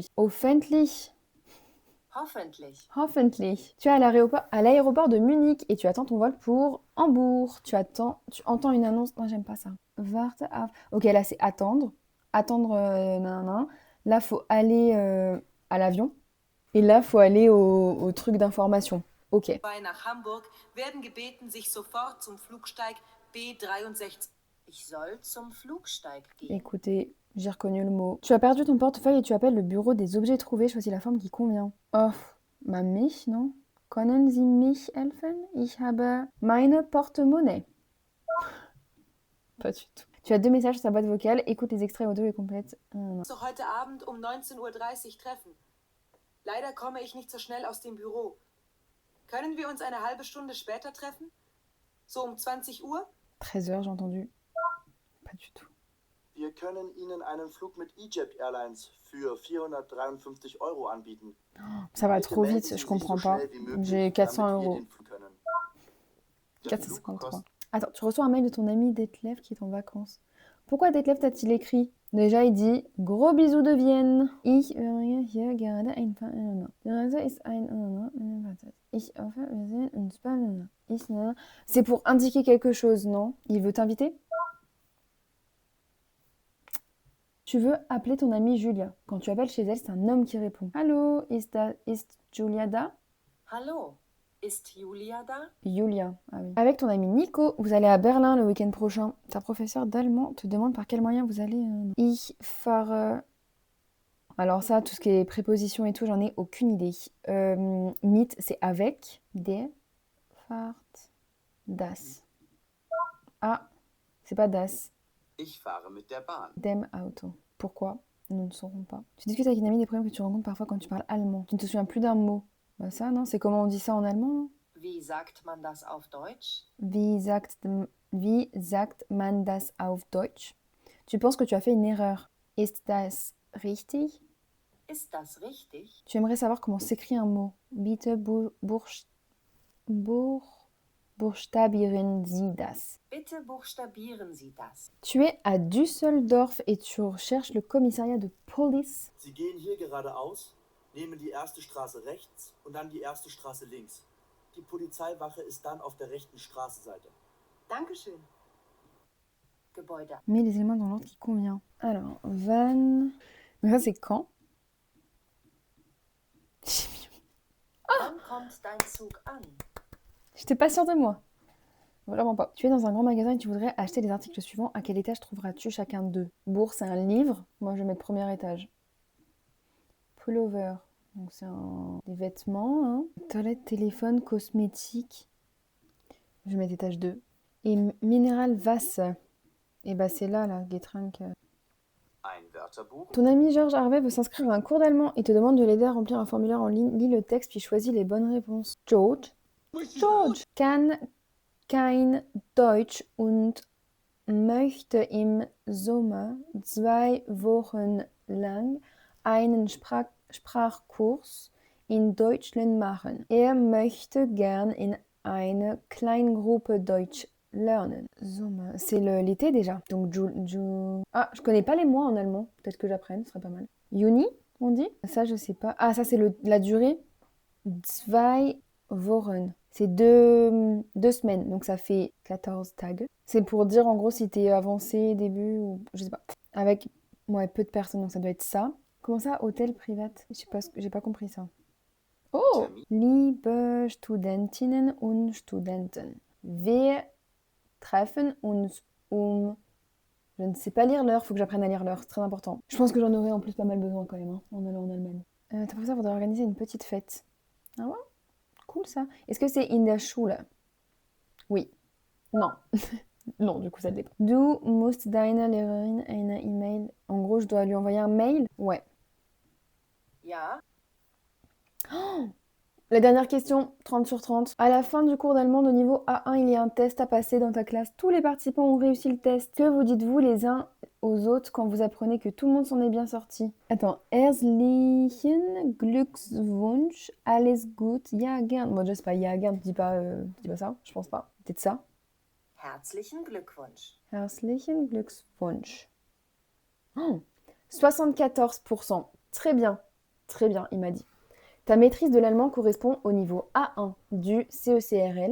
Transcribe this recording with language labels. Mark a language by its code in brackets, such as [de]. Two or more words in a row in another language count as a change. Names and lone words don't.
[de] Hoffentlich. Hoffentlich. Hoffentlich. [fr] Tu es à l'aéroport de Munich et tu attends ton vol pour Hambourg. Tu entends une annonce. Non, j'aime pas ça. [de] Warte auf. [fr] Ok, là c'est attendre. Attendre, nanana. Là, faut aller à l'avion. Et là, faut aller au truc d'information. Ok. [de] Nach Hamburg werden gebeten, sich sofort zum Flugsteig B63. Ich soll zum Flugsteig gehen. [fr] Écoutez, j'ai reconnu le mot. Tu as perdu ton portefeuille et tu appelles le bureau des objets trouvés. Choisis la forme qui convient. [de] Oh, bah mich, non? Können Sie mich helfen? Ich habe meine Portemonnaie. [fr] Pas du tout. Tu as 2 messages sur ta boîte vocale. Écoute les extraits audio et complète. [de] So heute Abend um 19:30 Uhr treffen. Leider komme ich nicht so schnell aus dem Büro. Können wir uns eine halbe Stunde später treffen? So um 20 Uhr? [fr] 13h, j'ai entendu. Pas du tout. [de] Wir können Ihnen einen Flug mit Egypt Airlines für 453 € anbieten. [fr] Ça va trop vite, je comprends pas. J'ai 400 €. 453. Attends, tu reçois un mail de ton ami Detlef qui est en vacances. Pourquoi Detlef t'a-t-il écrit? Déjà, il dit gros bisous de Vienne. [de] Ich hier gerade ein paar. Die Reise ist ein. Ich hoffe, wir sehen uns bald. [fr] C'est pour indiquer quelque chose, non? Il veut t'inviter? Tu veux appeler ton amie Julia. Quand tu appelles chez elle, c'est un homme qui répond. [de] Hallo, ist Julia da? Hallo, ist Julia da? Julia, [fr] ah oui. Avec ton ami Nico, vous allez à Berlin le week-end prochain. Ta professeure d'allemand te demande par quel moyen vous allez... [de] Ich fahre... [fr] Alors ça, tout ce qui est préposition et tout, j'en ai aucune idée. Mit, c'est avec. [de] Der fahrt das. [fr] Ah, c'est pas das. [de] Ich fahre mit der Bahn. Dem Auto. [fr] Pourquoi? Nous ne saurons pas. Tu discutes avec une amie des problèmes que tu rencontres parfois quand tu parles allemand. Tu ne te souviens plus d'un mot. Bah ça, non? C'est comment on dit ça en allemand, non? [de] Wie sagt man das auf Deutsch? Wie sagt man das auf Deutsch? [fr] Tu penses que tu as fait une erreur. [de] Ist das richtig? Ist das richtig? [fr] Tu aimerais savoir comment s'écrit un mot. [de] Bitte buchstabieren Sie das. Bitte buchstabieren Sie das. [fr] Tu es à Düsseldorf et tu recherches le commissariat de police. [de] Sie gehen hier geradeaus, nehmen die erste Straße rechts und dann die erste Straße links. Die Polizeiwache ist dann auf der rechten Straßenseite. Dankeschön. Gebäude. [fr] Mets les éléments dans l'ordre qui convient. Alors, van... Mais ça, c'est quand? [de] Wann kommt dein Zug an? [fr] J'étais pas sûre de moi. Vraiment pas. Tu es dans un grand magasin et tu voudrais acheter les articles suivants. À quel étage trouveras-tu chacun d'eux? Bourse, c'est un livre. Moi, je vais mettre premier étage. Pullover. Donc, c'est des vêtements. Hein. Toilette, téléphone, cosmétique. Je vais mettre étage 2. Et minéral Wasser. Et bah c'est là, [de] Getränke. Ein Wörterbuch. [fr] Ton ami Georges Harvey veut s'inscrire à un cours d'allemand et te demande de l'aider à remplir un formulaire en ligne. Lis le texte puis choisis les bonnes réponses. [de] George kann kein Deutsch und möchte im Sommer 2 Wochen lang einen Sprachkurs in Deutschland machen. Er möchte gern in einer kleinen Gruppe Deutsch lernen. [fr] Sommer, c'est l'été déjà. Donc Ah, je connais pas les mois en allemand. Peut-être que j'apprenne, ce serait pas mal. Juni, on dit? Ça, je sais pas. Ah, ça, c'est la durée. [de] 2 Wochen. [fr] C'est deux semaines, donc ça fait 14 tags. C'est pour dire en gros si t'es avancé, début ou je sais pas. Avec peu de personnes, donc ça doit être ça. Comment ça, hôtel privat? Je sais pas, j'ai pas compris ça. [de] Oh! Liebe Studentinnen und Studenten, wir treffen uns [fr] Je ne sais pas lire l'heure, faut que j'apprenne à lire l'heure, c'est très important. Je pense que j'en aurai en plus pas mal besoin quand même, en allant en Allemagne. Ton professeur voudrait organiser une petite fête. Ah ouais? Cool ça. Est-ce que c'est [de] in der Schule? [fr] Oui. Non. Non, du coup ça dépend. [de] Du musst deiner Lehrerin eine E-Mail. [fr] En gros, je dois lui envoyer un mail? Ouais. Ja, La dernière question, 30 sur 30. À la fin du cours d'allemand de niveau A1, il y a un test à passer dans ta classe. Tous les participants ont réussi le test. Que vous dites-vous les uns aux autres quand vous apprenez que tout le monde s'en est bien sorti? Attends. [de] Herzlichen Glückwunsch, alles gut, ja gern. [fr] Bon, déjà, c'est pas [de] ja gern, [fr] dis pas ça, je pense pas. Peut-être ça. [de] herzlichen Glückwunsch. Herzlichen Glückwunsch. [fr] Oh, 74%. Très bien, il m'a dit. Ta maîtrise de l'allemand correspond au niveau A1 du CECRL.